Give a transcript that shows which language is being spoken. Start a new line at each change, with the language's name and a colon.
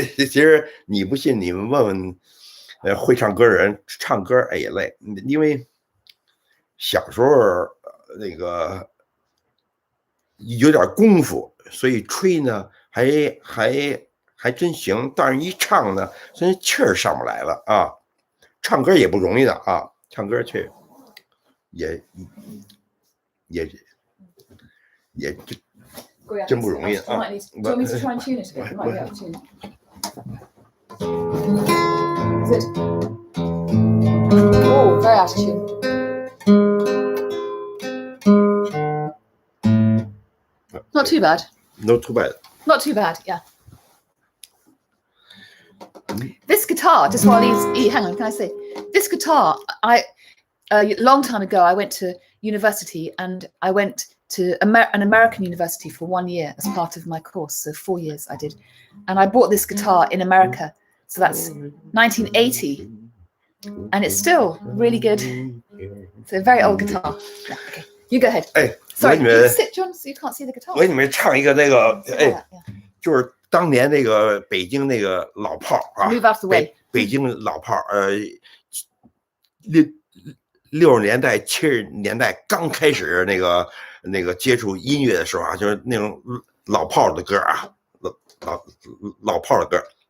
Chinese: 其实你不信，你们问问会唱歌的人，唱歌也累，因为小时候那个有点功夫，所以吹呢还真行，但是一唱呢，真气儿上不来了啊！唱歌也不容易的啊，唱歌去也真不容易啊。
English: Do you want me to try and tune it a bit? You might be able to tune it. Is it? Oh, very out of tune. Not too bad. Not too bad. Not too bad. Yeah. This guitar, just while hang on, can I say this guitar? A long time ago, I went to university and I went to an American university for 1 year as part of my course. So 4 years I did, and I bought this guitar in America. So that's 1980, and it's still really good. It's a very old guitar. Yeah, okay, you go ahead. Sorry, you sit, John, so you can't see the guitar.
Chinese: 我给你们唱一个那个，就是。当年那个北京那个老炮啊，北京老炮60年代70年代刚开始那个接触音乐的时候啊，就是那种老炮的歌啊，老炮的歌。